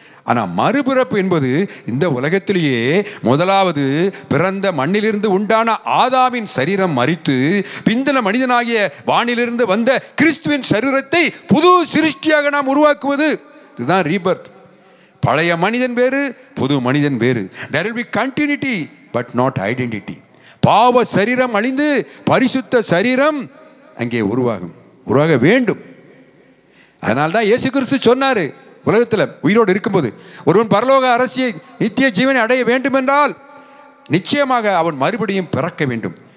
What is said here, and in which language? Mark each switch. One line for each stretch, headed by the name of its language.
Tamil: ஆனால் மறுபிறப்பு என்பது இந்த உலகத்திலேயே முதலாவது பிறந்த மண்ணிலிருந்து உண்டான ஆதாமின் சரீரம் மரித்து பிந்தின மனிதனாகிய வானிலிருந்து வந்த கிறிஸ்துவின் சரீரத்தை புது சிருஷ்டியாக நாம் உருவாக்குவது. இதுதான் ரீபர்த். பழைய மனிதன் வேறு, புது மனிதன் வேறு.
English: there will be continuity but not identity.
Tamil: பாவ சரீரம் அழிந்து பரிசுத்த சரீரம் அங்கே உருவாக வேண்டும். அதனால்தான் இயேசு கிறிஸ்து சொன்னாரு, உலகத்தில் உயிரோடு இருக்கும்போது, ஒருவன் பரலோக அரசியை நித்திய ஜீவனை அடைய வேண்டும் என்றால் நிச்சயமாக அவன் மறுபடியும் பிறக்க வேண்டும்.